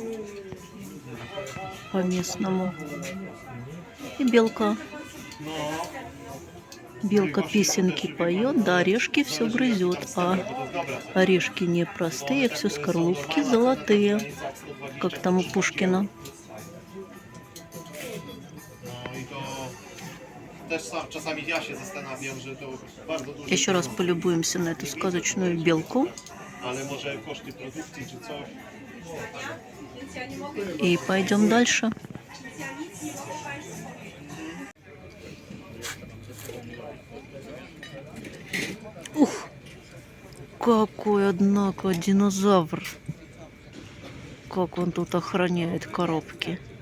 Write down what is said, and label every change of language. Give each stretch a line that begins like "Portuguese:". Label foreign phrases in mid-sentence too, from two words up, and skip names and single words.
Russian: По-местному. И белка. Белка песенки поет, да орешки все грызет, а орешки не простые, все скорлупки золотые, как там у Пушкина.
Polish: Czasami ja się zastanawiam, że to bardzo dużo,
Russian: Еще раз полюбуемся на эту сказочную белку
Polish: ale może koszty produkcji czy coś.
Russian: и пойдем дальше. Ух, какой, однако, динозавр. Как он тут охраняет коробки.